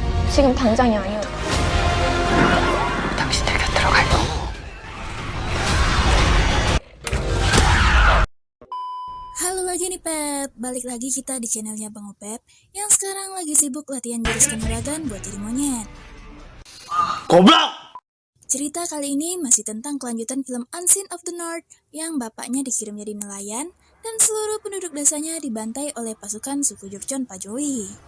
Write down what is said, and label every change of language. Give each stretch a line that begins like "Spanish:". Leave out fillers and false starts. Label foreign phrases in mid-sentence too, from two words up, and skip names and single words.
Korean: 지금 당장이 아니어도. 당신들 곁으로 갈 거고.
Indonesian: Halo lagi nih Pep, balik lagi kita di channelnya Bang Opep yang sekarang lagi sibuk latihan jurus kanuragan buat jadi monyet. Goblok! Cerita kali ini masih tentang kelanjutan film Unseen of the North yang bapaknya dikirim jadi nelayan dan seluruh penduduk desanya dibantai oleh pasukan suku Jurchon Pajoi.